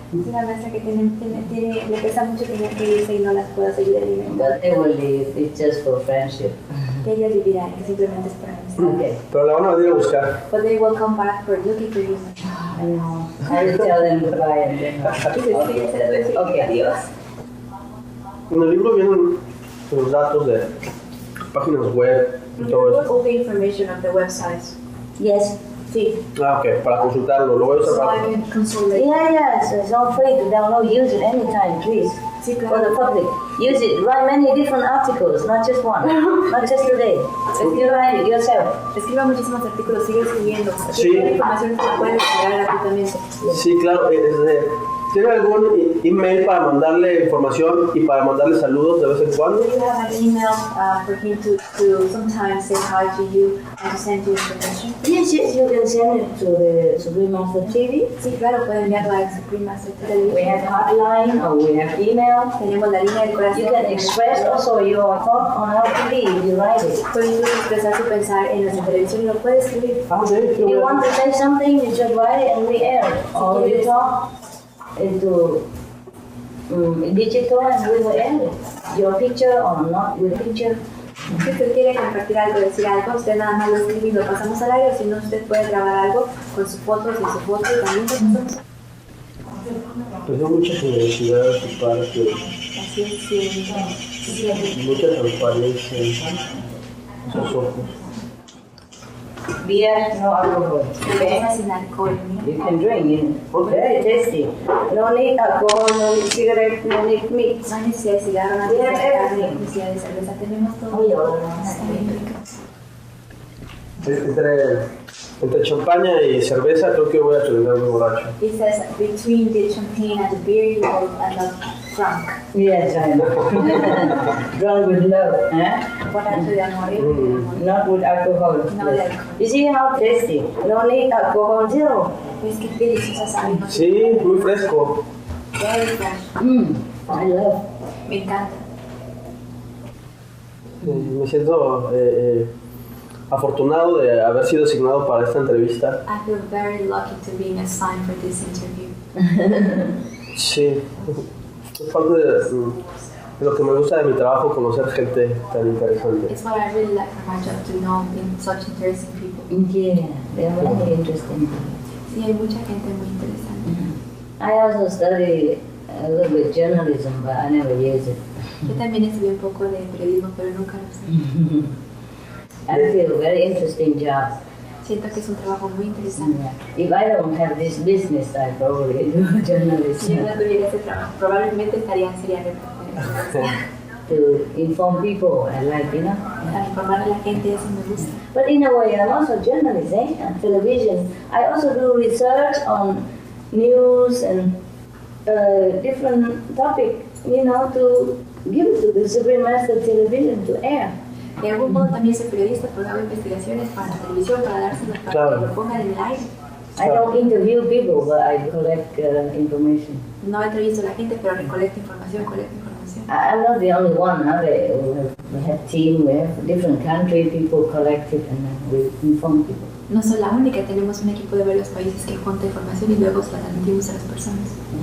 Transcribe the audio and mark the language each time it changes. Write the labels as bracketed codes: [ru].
[es] Es una maestra que le pesa mucho tener que irse y no las puedo seguir alimentando. [en] But they will leave. It's just for friendship. [es] Que ellas vivirán, que simplemente es para mí. [en] Okay. [es] Pero la van a venir a buscar. [en] But they will come back for looking for you. I know. I will tell them goodbye and then. Okay. [es] Adiós. En el libro vienen los datos de páginas web y todo eso. [en] All the information of the websites. Yes. [es] Sí. Ah, ok, para consultarlo, lo voy a usar [en] So I [es] para... [en] can consult it. Yeah, so it's all free to download. Use it anytime, please. [es] Sí, [en] For [es] claro. [en] the public. Use it. Write many different articles, not just one. Not just today. You write it yourself. [es] Escriba muchísimos artículos, sigue escribiendo. Sí. Toda la información se la pueden descargar gratuitamente. Sí, claro. ¿Tiene algún email para mandarle información y para mandarle saludos de vez en cuando? [en] Do you have an email for him to sometimes say hi to you and to send you information? Yes, you can send it to the Supreme Master TV. [es] Sí, claro, pueden enviarlo a Supreme Master Television. [en] We have hotline or we have email. [es] Tenemos la línea del corazón. [en] You can express also your thought on our TV if you write it. [es] Pueden incluso expresar su pensar en nuestra televisión y lo puede escribir. Ah, sí. [en] If you want to say something, you just write it and we air it. Or you talk into digital and we will air it. Your picture or not with picture. [es] Si usted quiere compartir algo, decir algo, usted nada más lo escribe y lo pasamos al aire, o si no, usted puede grabar algo con su foto, sin su foto y también lo pasamos. Pues hay mucha generosidad de su parte, Así es, mucha transparencia en sus ojos. [en] Beer, no alcohol. [es] cerveza sin alcohol. [en] You can drink, very tasty. No need alcohol, no need cigarette, no need meat. [es] No hay necesidad de cigarro, no hay necesidad de carne, no hay necesidad de cerveza, tenemos todo. Está bien rico. Entre champaña y cerveza creo que voy a terminar muy borracho. [en] It says between the champagne and the beer, you will end up drunk. Yes, I know. Drunk with love, [es] Borracho de amor. [en] not with alcohol. [es] No de alcohol. [en] You see how tasty? No need alcohol, zero. [es] Es que deliciosa sabe. Sí, muy fresco. [en] Very fresh. I love. [es] Me encanta. Me siento afortunado de haber sido asignado para esta entrevista. [en] I feel very lucky to be assigned for this interview. [es] Sí, es parte de lo que me gusta de mi trabajo, conocer gente tan interesante. [en] It's what I really like from my job, to know such interesting people. Yeah, they are very interesting. [es] Sí, hay mucha gente muy interesante. [en] I also study a little bit journalism, but I never use it. [es] Yo también estudié un poco de periodismo, pero nunca lo sé. [en] I feel very interesting job. [es] Siento que es un trabajo muy interesante. [en] If I don't have this business, I probably do journalism. [es] Si yo no tuviera ese trabajo, probablemente sería reportera. [en] To inform people, I like, you know. [es] Para informar a la gente, eso me gusta. [en] But in a way, I'm also a journalist, on television. I also do research on news and different topics, you know, to give it to the Supreme Master Television to air. [es] De algún modo también soy periodista, porque hago investigaciones para la televisión, para dárselo, para que lo pongan en el aire. [en] I don't interview people, but I collect information. No entrevisto a la gente, pero recolecto información, I'm not the only one. We have team, we have different country people collect it, and then we inform people. [es] No soy la única, tenemos un equipo de varios países que junta información y luego la transmitimos a las personas.